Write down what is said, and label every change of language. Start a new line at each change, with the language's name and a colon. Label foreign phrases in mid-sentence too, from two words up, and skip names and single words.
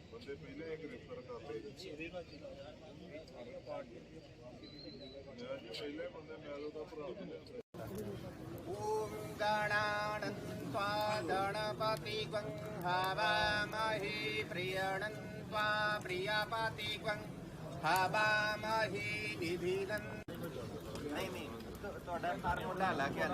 Punjabi: ਬੰਦੇ ਪਹਿਲੇ ਗ੍ਰਿਫਤਾਰ ਕਰ ਲਏ। ਪਹਿਲੇ ਬੰਦੇ ਮੈਂ ਉਹਦਾ ਭਰਾ
Sanskrit: ॐ गणानन्त्वा गणपतिग्वं हवामहे प्रियणन्त्वा प्रियपतिग्वं हवामहे निधिनं।
Punjabi: नहीं ਤੁਹਾਡਾ ਫਾਰਮੂਲਾ ਲੱਗ ਗਿਆ ਨਾ।